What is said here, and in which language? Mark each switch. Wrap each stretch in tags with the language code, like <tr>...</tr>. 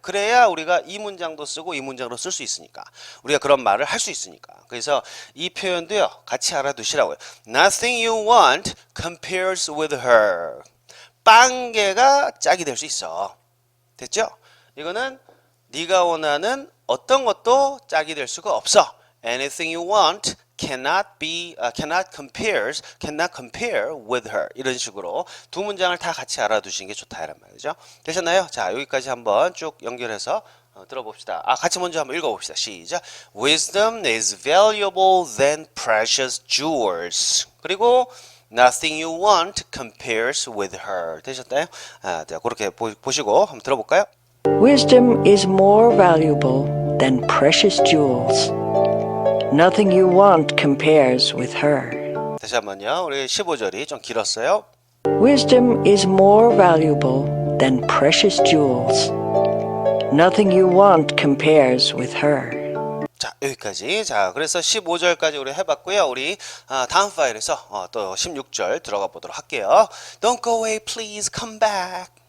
<ko>그래야 우리가 이 문장도 쓰고 이 문장도 쓸 수 있으니까. 우리가 그런 말을 할 수 있으니까. 그래서 이 표현도요. 같이 알아두시라고요.</ko> <en>Nothing you want compares with her.</en> <ko>빵개가 짝이 될 수 있어. 됐죠? 이거는 네가 원하는 어떤 것도 짝이 될 수가 없어.</ko> <en>Anything you want cannot compare with her.</en> <ko>이런 식으로 두 문장을 다 같이 알아두시는 게 좋다 이란 말이죠. 되셨나요? 자, 여기까지 한번 쭉 연결해서 들어봅시다. 같이 먼저 한번 읽어봅시다. 시작.</ko> <en>Wisdom is valuable than precious jewels.</en> <ko>그리고</ko> <en>Nothing you want compares with her.</en> <ko>되셨나요? 자, 그렇게 보시고 한번 들어볼까요?</ko> <en>Wisdom is more valuable than precious jewels. Nothing you want compares with her.</en> <ko>다시 한번요. 우리 15절이 좀 길었어요.</ko> <en>Wisdom is more valuable than precious jewels. Nothing you want compares with her.</en> <ko>자, 여기까지. 자, 그래서 15절까지 우리 해봤고요. 우리 다음 파일에서 또 16절 들어가 보도록 할게요.</ko> <en>Don't go away, please come back.</en>